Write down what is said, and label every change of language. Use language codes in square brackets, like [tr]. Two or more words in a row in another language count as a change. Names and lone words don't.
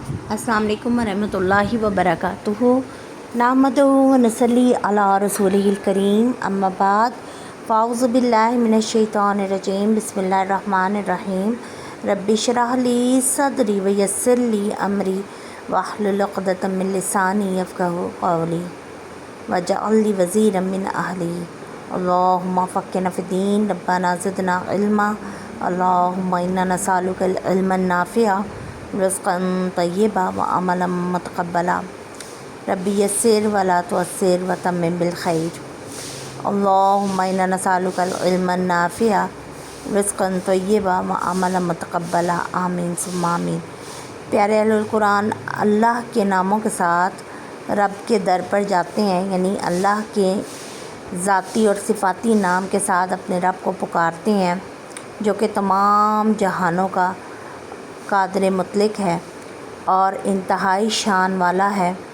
[ar] السلام عليكم ورحمة الله وبركاته. نحمده ونصلي على رسوله الكريم، أما بعد، فأعوذ بالله من الشيطان الرجيم، بسم الله الرحمن الرحيم. رب اشرح لي صدري ويسر لي أمري واحلل عقدة من لساني يفقهوا قولي واجعل لي وزيرا من أهلي. اللهم فقهنا في الدين، ربنا زدنا علما. اللهم إنا نسألك العلم النافع، رزقا طيبا وعملا متقبلا. رب يسر ولا تعسر وتمم بالخير. اللهم إنا نسألك العلم النافع، رزقا طيبا وعملا متقبلا. آمين ثم آمين. [ur] پیارے [ar] أهل القرآن, [ur] اللہ کے ناموں کے ساتھ رب کے در پر جاتے ہیں، یعنی اللہ کے ذاتی اور صفاتی نام کے ساتھ اپنے رب کو پکارتے ہیں، جو کہ تمام جہانوں کا قادر مطلق ہے اور انتہائی شان والا ہے.